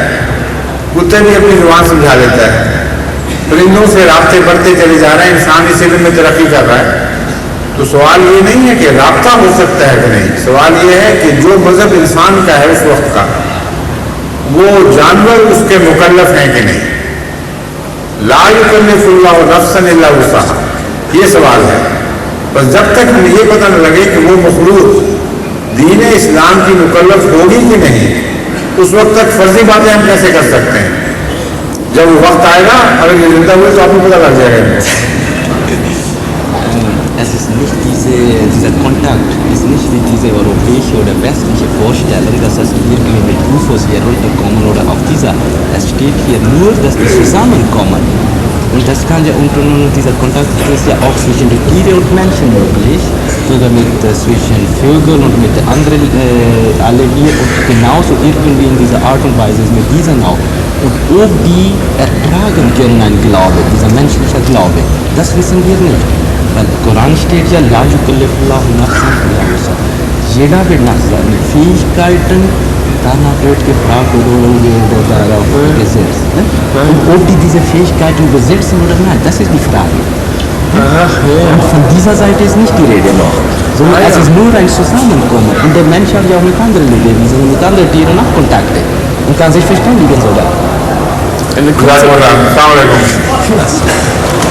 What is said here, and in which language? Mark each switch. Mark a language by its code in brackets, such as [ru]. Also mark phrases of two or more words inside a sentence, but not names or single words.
[hi] कुत्ते भी अपनी जुबान समझा लेता है. परिंदों से राब्ते बढ़ते चले जा रहे हैं. इंसान इस इल्म में तरक्की कर रहा है. तो सवाल ये नहीं है कि राब्ता हो सकता है कि नहीं. सवाल ये है कि जो मज़हब इंसान का है उस वक्त का, वो जानवर उसके मुकल्लफ हैं कि नहीं. [ar] لا يكلف الله نفسا إلا وسعها, [hi] ये सवाल है. बस जब तक हमें ये पता न लगे कि वो मखलूक दीन इस्लाम की मुकल्लफ होगी कि नहीं, उस वक्त तक फर्जी बातें हम कैसे कर सकते हैं. जब वो वक्त आएगा, अगर ये जिंदा हुए तो आपको पता लग जाएगा. [de] Es ist nicht dieser Kontakt, ist nicht wie diese europäische oder westliche Vorstellung, dass es irgendwie mit UFOs hier runterkommen oder auf dieser. Es steht hier nur, dass wir zusammenkommen. Und das kann ja, und dieser Kontakt ist ja auch zwischen den Tieren und Menschen möglich, sogar mit zwischen Vögeln und mit anderen alle hier und genauso irgendwie in dieser Art und Weise ist mit diesen auch. Und ob die ertragen können ein Glaube, dieser menschliche Glaube, das wissen wir nicht. Weil im Koran steht ja, [ar] لا يكلف الله نفسا إلا وسعها. [de] Jeder wird nach seinen Fähigkeiten danach wird gefragt oder darauf gesetzt. Ne? Und ob die diese Fähigkeiten besitzen oder nein, das ist die Frage. Und von dieser Seite ist nicht die Rede noch. Sondern es ist nur ein Zusammenkommen. Und der Mensch hat ja auch mit anderen Lebewesen, mit anderen Tieren auch Kontakte. Und kann sich verständigen sogar. [ar] السلام عليكم.